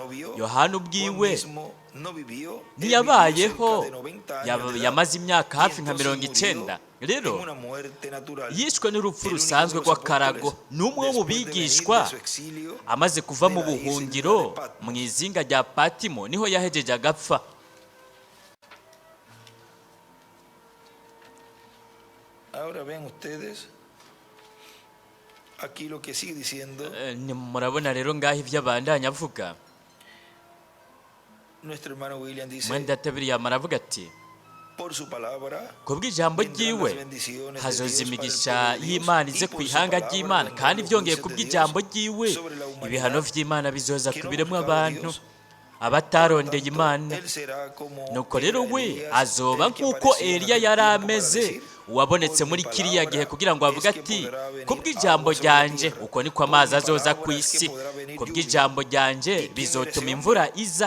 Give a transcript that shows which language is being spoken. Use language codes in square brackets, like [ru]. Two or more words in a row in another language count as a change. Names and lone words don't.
[rn] Yohana ubwiwe ntiyabayeho, yamaze imyaka hafi nka 90. Rero yishwe n'urupfu rusanzwe rw'akarago. N'umwe wo mu bigishwa amaze kuva mu buhungiro mu izinga rya Patimo niho yahejeje agapfa. [es] Ahora ven ustedes aquí lo que sigue diciendo. [rn] Murabona rero ngaho ibyo abandanya avuga. [es] Nuestro hermano William dice, [rn] mwenda William aravuga ati, [es] por su palabra, [rn] kubw'ijambo ryiwe hazoza imigisha y'Imana ize ku ihanga ry'Imana, kandi byongeye kubw'ijambo ryiwe ibihano vy'Imana bizoza ku biremwa abantu abatarondeye Imana. Nuko rero we azoba nk'uko Eliya yari ameze uwabonetse muri kiriya gihe kugira ngo avuge ati kubw'ijambo ryanje uko niko amazi azoza ku isi, kubw'ijambo ryanje bizotuma imvura iza.